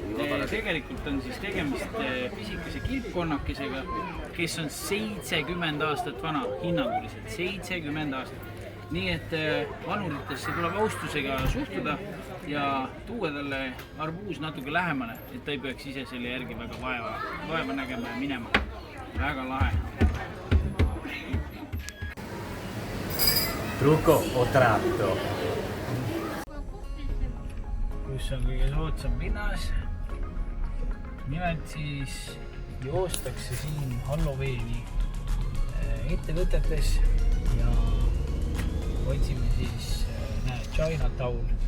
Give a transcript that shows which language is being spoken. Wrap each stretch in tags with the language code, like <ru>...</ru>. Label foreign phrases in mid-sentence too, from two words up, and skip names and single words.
<et>Tegelikult on siis tegemist pisikese kilpkonnakesega, kes on 70 aastat vana, hinnanguliselt 70 aastat. Nii et vanuritesse tuleb austusega suhtuda ja tuua talle arbuus natuke lähemale, et ta ei peaks ise selle järgi väga vaeva nägema ja minema. Väga lahe. Trucco o tratto? Kus on kõige soodsam pinnas. Nimelt siis joostakse siin Halloweeni ettevõtetes ja otsime siis, Chinatown.</et>